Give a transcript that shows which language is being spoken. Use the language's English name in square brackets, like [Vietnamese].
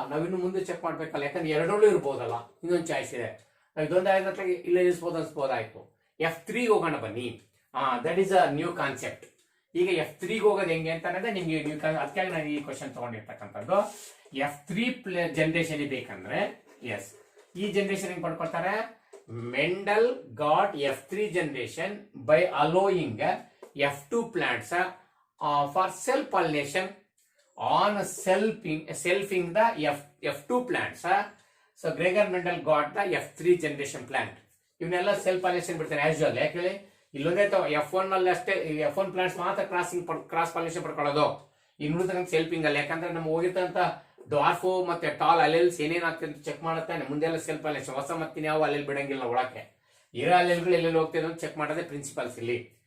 [Kannada] ನಾವಿನ್ನು ಮುಂದೆ ಚೆಕ್ ಮಾಡ್ಬೇಕಲ್ಲ, ಯಾಕಂದ್ರೆ ಎರಡರಲ್ಲೂ ಇರ್ಬೋದಲ್ಲ. ಇನ್ನೊಂದು ಚಾಯ್ಸ್ ಇದೆ, ಇದೊಂದು ಆಯ್ತು ಇಲ್ಲ ಇರಿಸಬಹುದು ಅನ್ಸ್ಬೋದಾಯ್ತು. [English] F3 [Kannada] ಹೋಗೋಣ ಬನ್ನಿ. [English] That is a new concept. [Kannada] ಈಗ F3 ಹೋಗೋದು ಹೆಂಗೆ ಅಂತ ಅನ್ನೋದೇ ನಿಮ್ಗೆ ಅದಕ್ಕಾಗಿ ನಾನು ಈ ಕ್ವಶನ್ ತಗೊಂಡಿರ್ತಕ್ಕಂಥದ್ದು. F3 ಜನರೇಷನ್ ಬೇಕಂದ್ರೆ ಎಸ್, ಈ ಜನರೇಷನ್ ಹೆಂಗ್ ಪಡ್ಕೊಳ್ತಾರೆ? [English] Mendel got F3 generation by allowing F2 plants for self pollination on selfing the F2 plants. So Gregor Mendel got the F3 generation plant. [Kannada] ಇವನ್ನೆಲ್ಲ ಸೆಲ್ಫ್ ಪಾಲಿನೇಷನ್ ಬಿಡ್ತಾನೆ as usual. ಯಾಕೆ ಇಲ್ಲೊಂದೇ F1 ನಲ್ಲಿ ಅಷ್ಟೇ F1 plants ಮಾತ್ರ cross pollination ಪಡ್ಕೊಳ್ಳೋದು. ಇನ್ನು ಸೆಲ್ಫಿಂಗ್ ಅಲ್ಲಿ, ಯಾಕಂದ್ರೆ ನಮ್ಗೆ ಹೋಗಿರ್ತಂತ ಡ್ವಾರ್ಫ್ ಮತ್ತೆ ಟಾಲ್ ಅಲೆಲ್ಸ್ ಏನೇನಾಗ್ತದೆ ಚೆಕ್ ಮಾಡುತ್ತಾನೆ. ಮುಂದೆಲ್ಲ ಸೆಲ್ಫ್ ಪಾಲಿನೇಷನ್, ಹೊಸ ಮತ್ತಿನ ಯಾವ ಅಲೆಲ್ ಬಿಡಂಗಿಲ್ಲ ಒಳಕ್ಕೆ. ಇರೋ ಅಲೆಲ್ಗಳು ಎಲ್ಲೆಲ್ಲಿ ಹೋಗ್ತಿದೆ ಅಂತ ಚೆಕ್ ಮಾಡೋದೇ ಪ್ರಿನ್ಸಿಪಲ್ಸ್ ಇಲ್ಲಿ.